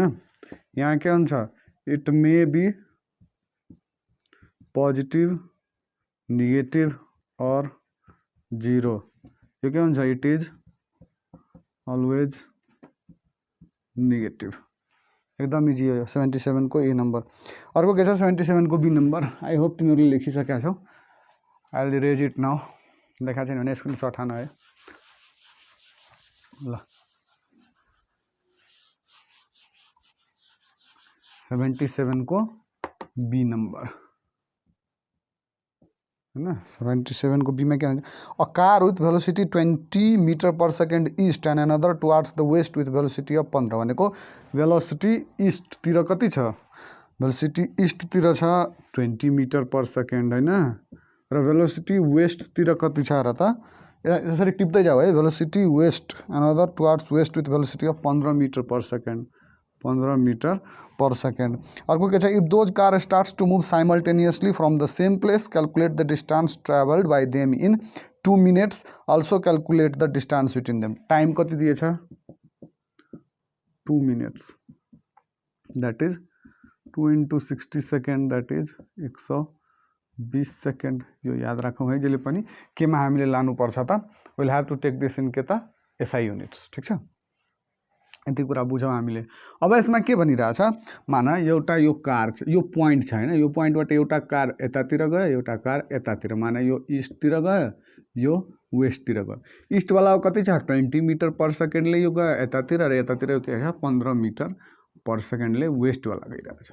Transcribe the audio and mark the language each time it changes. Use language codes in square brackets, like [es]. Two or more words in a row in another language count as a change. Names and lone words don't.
[ne] यहाँ के हुन्छ, [en] it may be positive, negative और zero। [ne] यो के हुन्छ, [en] it is always negative. [ne] एकदम इजी हो 77 को [en] A number. [ne] अर्को के छ 77 को [en] B number. I hope [ne] तिमीहरूले लेखिसकेका छौ। [en] I will erase it now. [ne] देखा छैन भने स्क्रिनशट हान है ल। 77 को बी नंबर, [hi] है 77 को बी में क्या है, [en] a car with velocity 20 meter per second east and another towards the west with velocity of 15 [ne] भनेको वेलोसिटी ईस्टतिर कति छ, वेलोसिटी ईस्टतिर छ [en] 20 meter per second, [ne] हैन। र वेलोसिटी वेस्टतिर कति छ र त, यसरी टिप्दै जाऊ है। [en] velocity west another towards west with velocity of 15 meter per second, 15 meter per second, 15 मीटर पर सेकेंड। [ne] अर्को के छ, [en] if those car starts to move simultaneously from the same place calculate the distance travelled by them in 2 minutes, also calculate the distance between them. [ne] टाइम कति दिएछ, [en] 2 minutes, that is 2 × 60 seconds, that is 120 seconds. [ne] यो याद राखौँ है जहिले पनि। केमा हामीले लानुपर्छ त, [en] will have to take this in [ne] के त [en] SI units, [ne] ठीक छ। यति कुरा बुझौँ हामीले। अब यसमा के भनिरहेछ, मान एउटा यो कार छ, यो पोइन्ट छ हैन, यो पोइन्टबाट एउटा कार यतातिर गयो, एउटा कार यतातिर, मान यो ईस्टतिर गयो, यो वेस्टतिर गयो। ईस्टवाला कति छ, 20 [en] meter per [ne] सेकेन्डले यो गयो यतातिर, र यतातिर के छ 15 [en] meter per [ne] सेकेन्डले वेस्टवाला गइरहेछ।